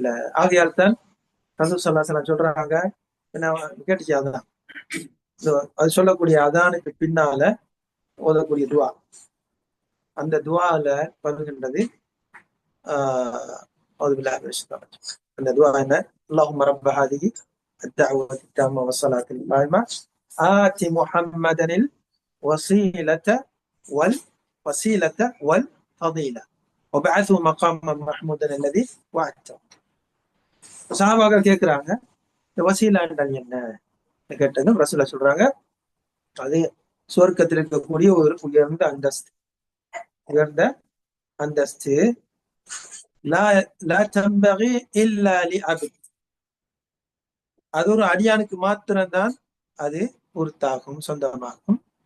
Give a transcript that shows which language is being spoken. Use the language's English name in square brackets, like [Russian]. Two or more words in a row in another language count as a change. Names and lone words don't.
[Tamil] ஆகையால் தான் ரசூல் [Arabic] صلى الله عليه وسلم [Tamil] சொல்றாங்க, என்ன கேட்டுச்சு அதான், அது சொல்லக்கூடிய அதானுக்கு பின்னால ஓதக்கூடிய துவா, அந்த துவால வருகின்றது அந்த துவா என்ன? [Arabic] اللهم رب هذه الدعوة التامة والصلاة القائمة آت محمدا الوسيلة والوسيلة والفضيلة وبعثه مقاما محمودا الذي وعدته. [Tamil] சஹாபாக்கள் கேட்கிறாங்க, இந்த வசீலா என்றால் என்ன கேட்டதும் ரசூலுல்லாஹ் சொல்றாங்க, அது சுவர்க்கத்தில் இருக்கக்கூடிய ஒரு உயர்ந்த அந்தஸ்து, உயர்ந்த அந்தஸ்து. [Arabic] لا لا تنبغي إلا لعبد, [Tamil] அது ஒரு அடியானுக்கு மாத்திரம்தான் அது உரித்தாகும், சொந்தமாகும்.